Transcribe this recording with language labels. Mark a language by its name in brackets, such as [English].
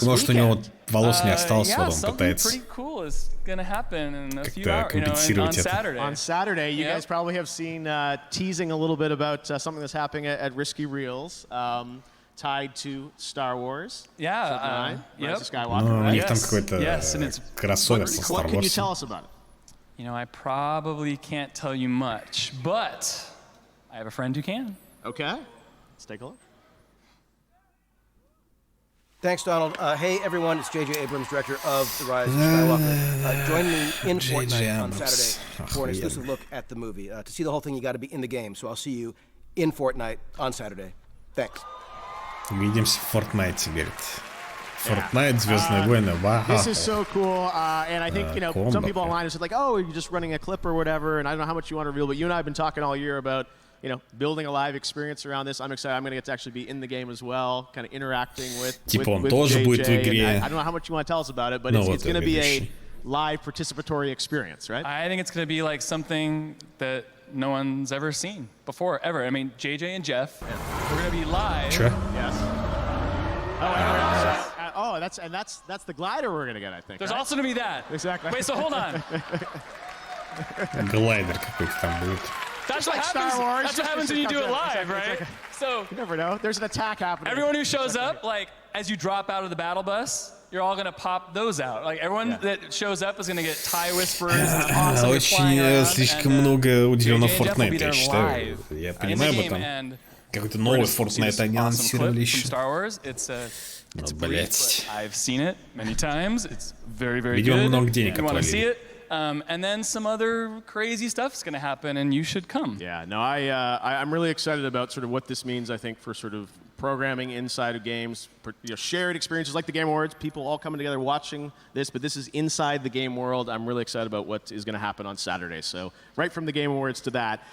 [Russian] потому что у него волос не осталось, [English] yeah, [Russian] вот он пытается как-то компенсировать это. [English] On Saturday, you guys probably have seen teasing a little bit about something that's happening at Risky Reels, tied to Star Wars. Yeah, Rise of Skywalker. [Russian] Ну, у них там какой-то кроссовер со Star Wars. [English] What can you tell us about it? You know, I probably can't tell you much, but I have a friend who can. Okay, let's take a look. Thanks, Donald. Hey, everyone, it's J.J. Abrams, director of The Rise of Skywalker. Join me in Fortnite on Saturday for an exclusive look at the movie. To see the whole thing, you got to be in the game, so I'll see you in Fortnite on Saturday. Thanks. [Russian] Увидимся в Fortnite, говорит. Fortnite, Звездные войны, вау. [English] This is so cool, and I think, you know, some people online have said, like, oh, you're just running a clip or whatever, and I don't know how much you want to reveal, but you and I have been talking all year about, you know, building a live experience around this. I'm excited. I'm going to get to actually be in the game as well, kind of interacting with JJ. I don't know how much you want to tell us about it, but it's going to be a live participatory experience, right? I think it's going to be like something that no one's ever seen before, ever. I mean, JJ and Jeff, we're going to be live. Sure. Yes. That's the glider we're going to get, I think. There's also going to be that. Exactly. Wait, so hold on. [Russian] Глайдер какой-то там будет. [English] That's what happens. That's what happens when you do it live, right? So you never know. There's an attack happening. Everyone who shows up, like as you drop out of the battle bus, you're all gonna pop those out. Like everyone that shows up is gonna get tie whisperers. [Russian] Очень слишком много уделено Fortnite, я считаю. Я понимаю об этом. Какой-то новый Fortnite они анонсировали еще. Ну, блять. [English] I've seen it many times. It's very, very good. [Russian] Видимо, много денег отвалили. [English] And then some other crazy stuff is going to happen, and you should come. Yeah, no, I'm really excited about sort of what this means, I think, for sort of programming inside of games, shared experiences like the Game Awards, people all coming together watching this, but this is inside the game world. I'm really excited about what is going to happen on Saturday. So right from the Game Awards to that.